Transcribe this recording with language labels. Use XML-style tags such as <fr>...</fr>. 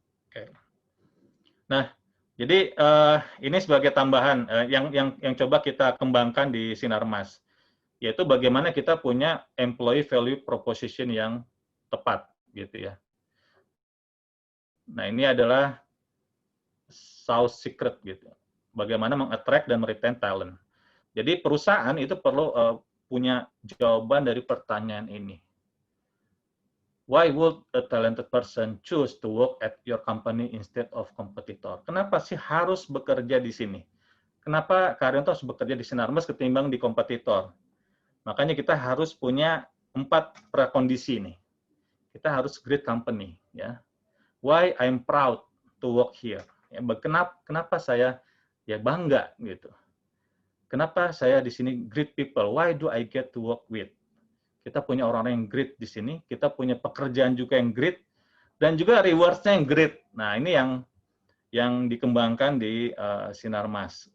<id>Oke. Nah, jadi ini sebagai tambahan yang coba kita kembangkan di Sinarmas, yaitu bagaimana kita punya employee value proposition yang tepat, gitu ya. Nah, ini adalah South Secret gitu. Bagaimana meng-attract dan meretain talent. Jadi perusahaan itu perlu punya jawaban dari pertanyaan ini.</id> <en>Why would a talented person choose to work at your company instead of competitor?</en> <id>Kenapa sih harus bekerja di sini? Kenapa karyawan itu harus bekerja di Sinarmas ketimbang di kompetitor? Makanya kita harus punya 4 prakondisi nih. Kita harus</id> <en>great company</en> <id>ya.</id> <en>Why I'm proud to work here?</en> <id>Ya, kenapa saya ya bangga gitu. Kenapa saya di sini</id> <en>great people? Why do I get to work with?</en> <id>Kita punya orang-orang yang great di sini, kita punya pekerjaan juga yang great, dan juga rewards-nya yang great. Nah, ini yang dikembangkan di Sinarmas.</id>